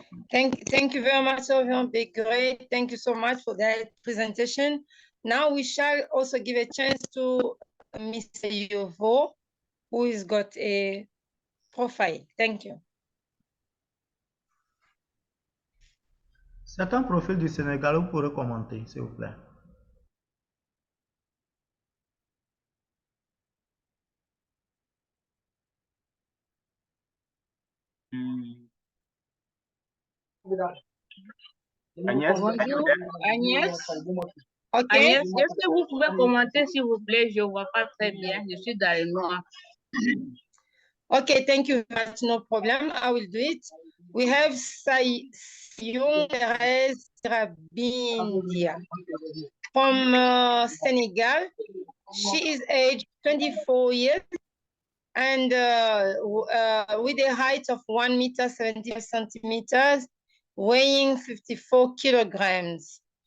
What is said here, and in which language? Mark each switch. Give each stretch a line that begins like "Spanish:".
English: Thank you very much, Reverend Begre. Thank you so much for that presentation. Now we shall also give a chance to Mr. Yovo, who has got a profile. Thank you.
French: C'est un profil du Sénégal, vous pourrez commenter, s'il vous plaît. Agnès, Bonjour, Agnès. Ok. Agnès, est-ce que vous pouvez commenter, s'il vous plaît? Je ne vois pas très bien. Je suis dans le noir.
English: Okay, thank you very much. No problem. I will do it. We have Sayung Perez Rabindia from Senegal. She is aged 24 years and with a height of 1 meter 70 centimeters, weighing 54 kilograms.